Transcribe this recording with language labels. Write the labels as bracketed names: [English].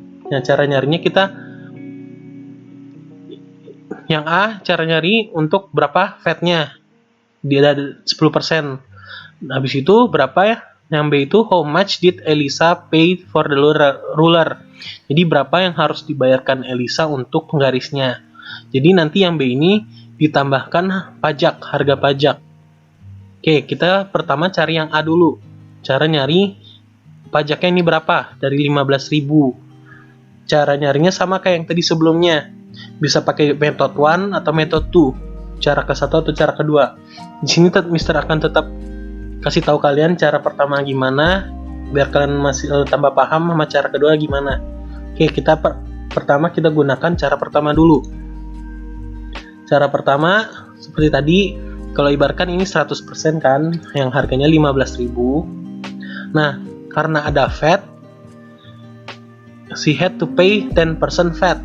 [Indonesian] Nah, cara nyarinya kita yang A, cara nyari untuk berapa VAT-nya. Dia ada 10%. Habis itu berapa ya? Yang B itu [English] how much did Elisa pay for the ruler. [Indonesian] Jadi berapa yang harus dibayarkan Elisa untuk penggarisnya. Jadi nanti yang B ini ditambahkan pajak, harga pajak. Oke, kita pertama cari yang A dulu. Cara nyari pajaknya ini berapa? Dari 15.000. Cara nyarinya sama kayak yang tadi sebelumnya. Bisa pakai method 1 atau method 2, cara ke satu atau cara kedua. Di sini Mister akan tetap kasih tahu kalian cara pertama gimana, biar kalian masih tambah paham sama cara kedua gimana. Oke, kita pertama kita gunakan cara pertama dulu. Cara pertama seperti tadi, kalau ibaratkan ini 100% kan, yang harganya 15.000. Nah, karena ada [English] VAT, she had to pay 10% VAT.